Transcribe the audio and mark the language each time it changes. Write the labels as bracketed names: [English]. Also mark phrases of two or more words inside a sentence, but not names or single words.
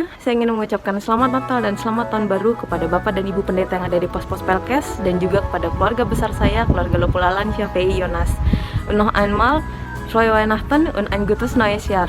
[Indonesian] saya ingin mengucapkan selamat Natal dan selamat Tahun Baru kepada Bapak dan Ibu Pendeta yang ada di pos-pos Pelkes dan juga kepada keluarga besar saya, keluarga Lopulalan, Syafei, Yonas. [German] Noch einmal, frohe Weihnachten und ein gutes neues Jahr.